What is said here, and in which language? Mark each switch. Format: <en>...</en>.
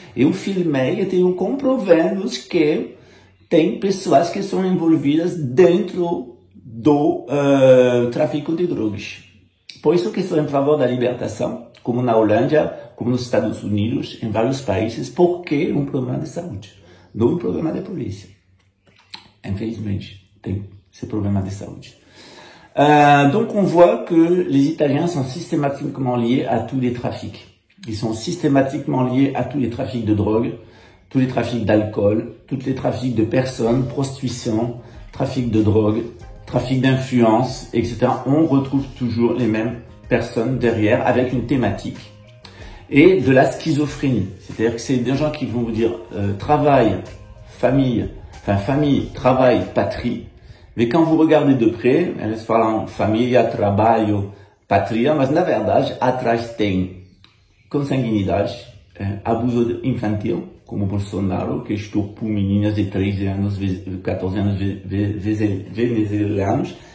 <pt>Eu filmei e tenho comprovando que tem pessoas que são envolvidas dentro do tráfico de drogas. Por isso que sou em favor da libertação, como na Holanda, como nos Estados Unidos, em vários países, porque é um problema de saúde, não um problema de polícia. Infelizmente, tem esse problema de saúde.</pt> <fr>Donc on voit que les Italiens sont systématiquement liés à tous les trafics. Ils sont systématiquement liés à tous les trafics de drogue, tous les trafics d'alcool, tous les trafics de personnes, prostitution, trafic de drogue, trafic d'influence, etc. On retrouve toujours les mêmes personnes derrière avec une thématique et de la schizophrénie. C'est-à-dire que c'est des gens qui vont vous dire travail, famille, travail, patrie. Mais quand vous regardez de près,</fr> <pt>eles falam família, trabalho, patria, mas na verdade atrás tem consanguinidade, abuso infantil, como Bolsonaro, que estupra meninas de 13 anos, 14 anos venezuelanos.</pt>